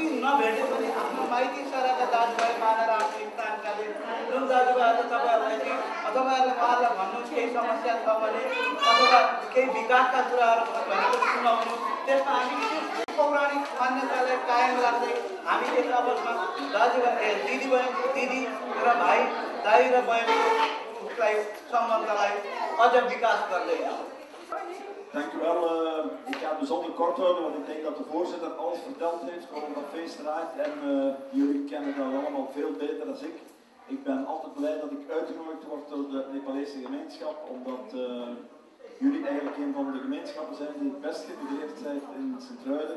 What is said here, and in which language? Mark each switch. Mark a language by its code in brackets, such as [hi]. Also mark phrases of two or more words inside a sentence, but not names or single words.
[ne] नभेटे पनि आफ्नो माइती सरका दाजुभाइ मानेर आफ्नो स्थानकाले जुन दाजुभाइहरूले तपाईँहरूलाई चाहिँ तपाईँहरूले उहाँहरूलाई भन्नु केही समस्या छ भने अथवा केही विकासका कुराहरू भनेको सुनाउनु, त्यसमा हामी पौराणिक मान्यतालाई कायम राख्दै हामी एक आपसमा दाजुभाइ दिदी र भाइ दाइ र बहिनीलाई सम्बन्धलाई अझ विकास गर्दै जाउँ। [nl] Dank u wel. Ik ga het bijzonder kort houden, want ik denk dat de voorzitter alles verteld heeft over dat feestraad en jullie kennen dat allemaal veel beter dan ik. Ik ben altijd blij dat ik uitgenodigd word door de Nepalese gemeenschap, omdat jullie eigenlijk een van de gemeenschappen zijn die het best geïntegreerd zijn in Sint-Truiden.